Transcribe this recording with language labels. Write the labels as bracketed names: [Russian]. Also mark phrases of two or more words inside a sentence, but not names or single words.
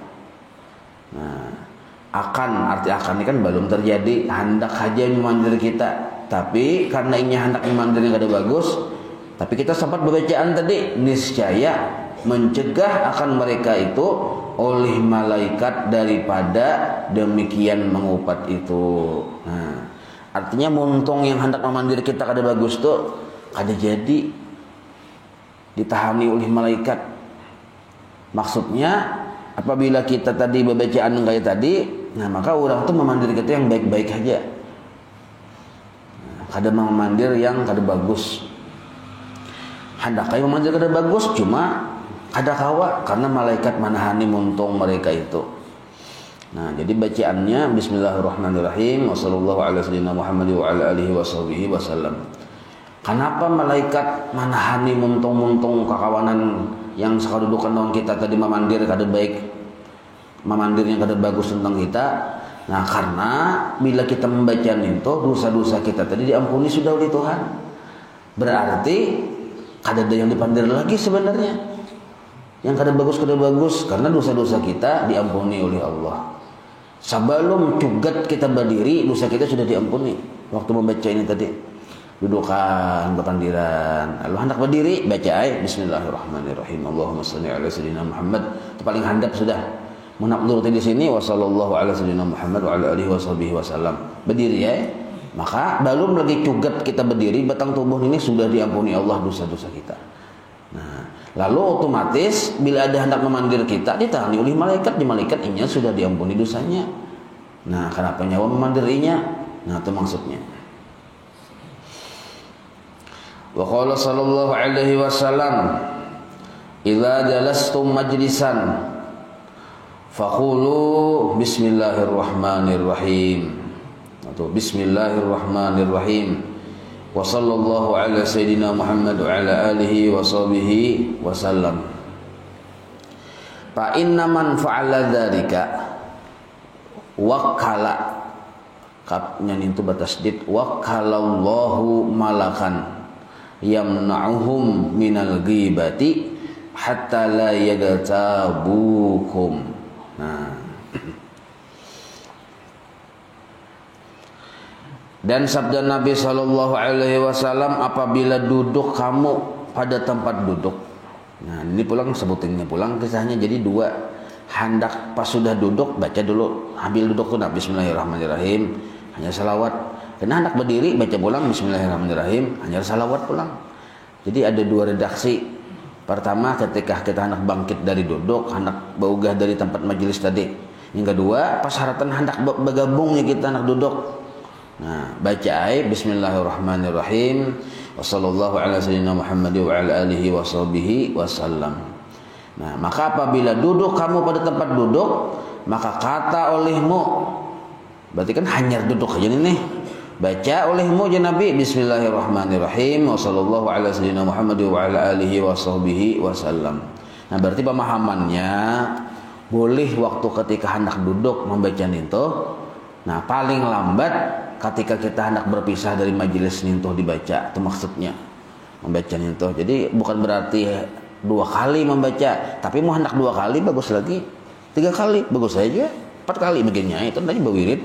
[Banjar] Nah, akan arti akan ini kan belum terjadi, hendak saja memandir kita. Tapi karena ini hendak memandir yang kada bagus, tapi kita sempat bacaan tadi niscaya mencegah akan mereka itu oleh malaikat daripada demikian mengupat itu. Nah, artinya muntung yang hendak memandir kita kada bagus tuh kada jadi ditahani oleh malaikat. Maksudnya apabila kita tadi bacaan kayak tadi, nah maka orang tuh memandir kita yang baik-baik aja. Kada memandir yang kada bagus. Hendak kayak memandir kada bagus cuma kada kawa karena malaikat manahani muntung mereka itu. Nah, jadi bacaannya [Arabic] بسم الله الرحمن الرحيم وصلى الله على سيدنا محمد وعلى آله وصحبه وسلم. [Banjar] Kenapa malaikat manahani muntung-muntung kakawanan yang sakadudukan dengan kita tadi memandir kada baik, memandir yang kada bagus tentang kita? Nah, karena bila kita membaca itu dosa-dosa kita tadi diampuni sudah oleh Tuhan. Berarti kada ada yang dipandir lagi sebenarnya. Yang kada bagus karena dosa-dosa kita diampuni oleh Allah. Sebelum cugat kita berdiri, dosa kita sudah diampuni. Waktu membaca ini tadi, dudukan bepandiran, lalu hendak berdiri baca bismillahirrahmanirrahim. [Arabic] اللهم صل على سيدنا محمد. [Banjar] Itu paling handap sudah. Menakdur di sini [Arabic] وصلى الله على سيدنا محمد وعلى آله وصحبه وسلم. [Banjar] Berdiri ya. Maka belum lagi cugat kita berdiri, batang tubuh ini sudah diampuni Allah dosa-dosa kita. Nah, lalu otomatis bila ada hendak memandir kita ditangani oleh malaikat, di malaikat inya sudah diampuni dosanya. Nah, kenapa nyawa memandirinya? Nah, itu maksudnya. [Arabic] وقال صلى الله عليه وسلم، "إذا جلستم مجلسا فقولوا بسم الله الرحمن الرحيم." [Banjar] Atau bismillahirrahmanirrahim. [Arabic] وصلى الله على سيدنا محمد وعلى آله وصحبه وسلم. فإن من فعل ذلك وكل, [Banjar] kapnya itu batasdid, [Arabic] وكّل الله ملكا يمنعهم من الغيبة حتى لا يغتابوكم. [Banjar] Nah, dan sabda Nabi [Arabic] صلى الله عليه وسلم, [Banjar] apabila duduk kamu pada tempat duduk. Nah, ini pulang sebutinnya pulang kisahnya jadi dua. Hendak pas sudah duduk baca dulu, ambil duduk tuh bismillahirrahmanirrahim, hanya salawat. Kena hendak berdiri baca pulang bismillahirrahmanirrahim, hanya salawat pulang. Jadi ada dua redaksi. Pertama ketika kita hendak bangkit dari duduk, hendak beugah dari tempat majelis tadi. Yang kedua pas haratan hendak bergabungnya kita hendak duduk. Nah, baca [Arabic] بسم الله الرحمن الرحيم وصلى الله على سيدنا محمد وعلى آله وصحبه وسلم. [Banjar] Nah, maka apabila duduk kamu pada tempat duduk, maka kata olehmu, berarti kan hanya duduk aja nih. Baca olehmu ya Nabi [Arabic] بسم الله الرحمن الرحيم وصلى الله على سيدنا محمد وعلى آله وصحبه وسلم. [Banjar] Nah, berarti pemahamannya boleh waktu ketika hendak duduk membaca nintuh. Nah, paling lambat ketika kita hendak berpisah dari majelis nintuh dibaca, itu maksudnya membaca nintuh. Jadi bukan berarti 2 kali membaca, tapi mau hendak 2 kali bagus lagi, 3 kali bagus saja, 4 kali begini itu tadi berwirid.